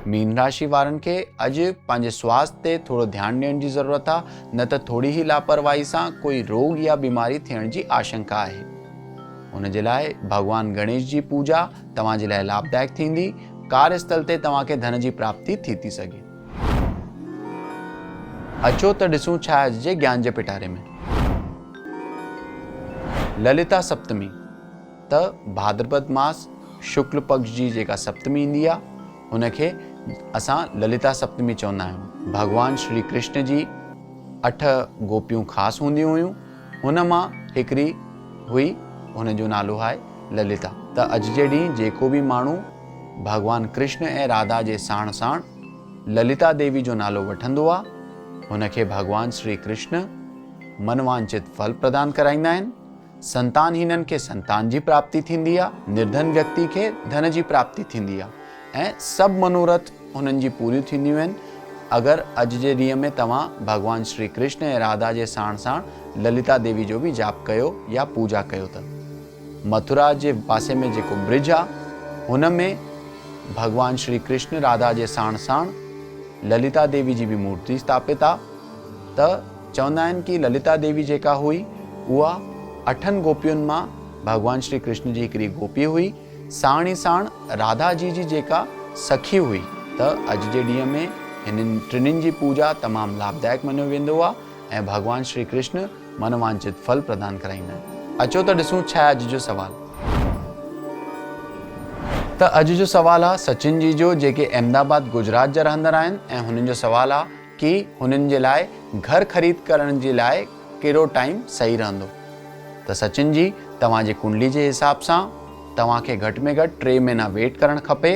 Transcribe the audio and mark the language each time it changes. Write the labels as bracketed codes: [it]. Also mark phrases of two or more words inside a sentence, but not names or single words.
[sd] मीन राशि वारनि खे अॼु पंहिंजे स्वास्थ्य ते थोरो ध्यानु ॾियण जी ज़रूरत आहे, न त थोरी ई लापरवाही सां कोई रोग या बीमारी थियण जी आशंका आहे। उन जे लाइ भगवान गणेश जी पूजा तव्हां जे लाइ लाभदायक थींदी। कार्यस्थल ते तव्हांखे धन जी प्राप्ति थी सघे। अचो त ॾिसूं छा अॼु जे ज्ञान जे पिटारे में। ललिता सप्तमी त भाद्रपद मास शुक्ल पक्ष जी जेका सप्तमी ईंदी आहे उनखे असां ललिता सप्तमी चवंदा आहियूं। भगवान श्री कृष्ण जी 8 गोपियूं ख़ासि हूंदियूं हुयूं, हुन मां हिकिड़ी हुई, हुन जो नालो आहे ललिता। त अॼु जे ॾींहुं जेको बि माण्हू भगवान कृष्ण ऐं राधा जे साण साण ललिता देवी जो नालो वठंदो आहे हुनखे भगवान श्री कृष्ण मनवांचित फल प्रदान कराईंदा आहिनि। संतानहीननि खे संतान जी प्राप्ति थींदी आहे, निर्धन व्यक्ति खे धन जी प्राप्ति थींदी आहे ऐं सभु मनोरथ हुननि जी पूरियूं थींदियूं आहिनि अगरि अॼु जे ॾींहं में तव्हां भगवान श्री कृष्ण ऐं राधा जे साण साण ललिता देवी जो बि जाप कयो या पूजा कयो त। मथुरा जे पासे में जेको ब्रिज आहे हुन में भगवान श्री कृष्ण राधा जे साण साण ललिता देवी जी बि मूर्ति स्थापित आहे। त चवंदा आहिनि कि ललिता देवी जेका हुई उहा 8 गोपियुनि मां भगवान श्री कृष्ण जी हिकिड़ी गोपी हुई, साण ई साण राधा जी जी जेका सखी हुई। त अॼु जे ॾींहं में हिननि टिनिनि जी पूजा तमामु लाभदायक मञियो वेंदो आहे ऐं भगवान श्री कृष्ण मनवांचित फल प्रदान कराईंदा आहिनि। अचो त ॾिसूं छा आहे अॼु जो सवाल। त अॼु जो सवाल आहे सचिन जी जो, जेके अहमदाबाद गुजरात जा रहंदड़ आहिनि ऐं हुननि जो सवाल आहे कि हुननि जे लाइ घर ख़रीद करण जे लाइ कहिड़ो टाइम सही रहंदो। त सचिन जी, तव्हांजी कुंडली जे हिसाब सां तव्हांखे घटि में घटि 3 महीना वेट करणु खपे।